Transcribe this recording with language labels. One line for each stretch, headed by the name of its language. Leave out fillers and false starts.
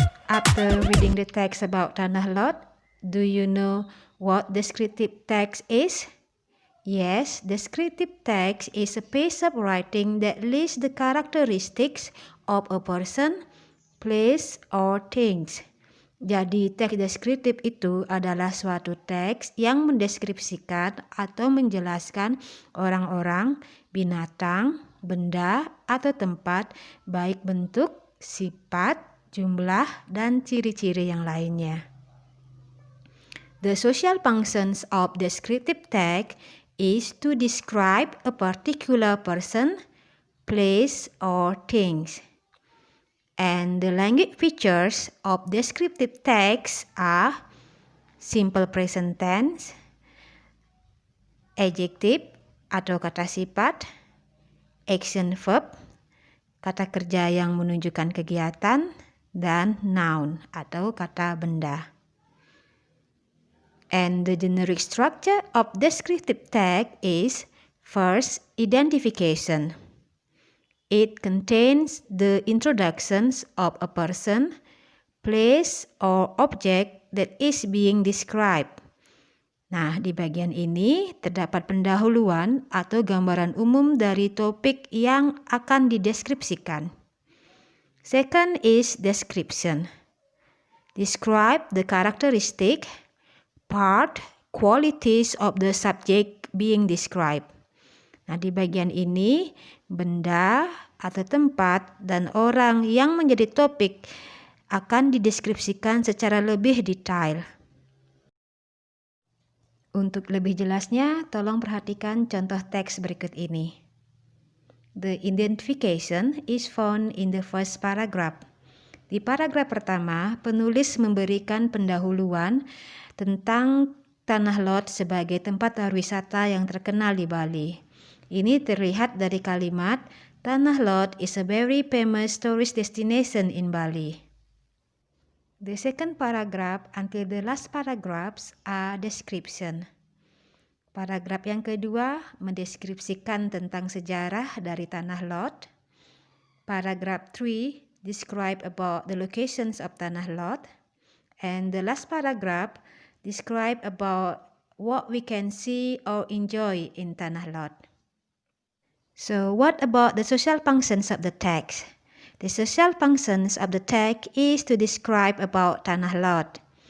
English: After reading the text about Tanah Lot, do you know what descriptive text is? Yes, descriptive text is a piece of writing that lists the characteristics of a person, place, or things.
Indonesian: Jadi, teks deskriptif itu adalah suatu teks yang mendeskripsikan atau menjelaskan orang-orang, binatang, benda, atau tempat, baik bentuk, sifat, jumlah, dan ciri-ciri yang lainnya.
English: The social functions of descriptive text is to describe a particular person, place, or things. And the language features of descriptive text are simple present tense, adjective
Indonesian: atau kata sifat,
English: action verb,
Indonesian: kata kerja yang menunjukkan kegiatan, dan
English: noun
Indonesian: atau kata benda.
English: And the generic structure of descriptive text is first, identification. It contains the introductions of a person, place, or object that is being described.
Indonesian: Nah, di bagian ini terdapat pendahuluan atau gambaran umum dari topik yang akan dideskripsikan.
English: Second is description. Describe the characteristic, part, qualities of the subject being described.
Indonesian: Nah, di bagian ini, benda atau tempat dan orang yang menjadi topik akan dideskripsikan secara lebih detail. Untuk lebih jelasnya, tolong perhatikan contoh teks berikut ini.
English: The identification is found in the first paragraph.
Indonesian: Di paragraf pertama, penulis memberikan pendahuluan tentang Tanah Lot sebagai tempat wisata yang terkenal di Bali. Ini terlihat dari kalimat,
English: Tanah Lot is a very famous tourist destination in Bali. The second paragraph until the last paragraphs are description.
Indonesian: Paragraf yang kedua mendeskripsikan tentang sejarah dari Tanah Lot.
English: Paragraph 3 describe about the locations of Tanah Lot. And the last paragraph describe about what we can see or enjoy in Tanah Lot. So what about the social functions of the text? The social functions of the text is to describe about Tanah Lot.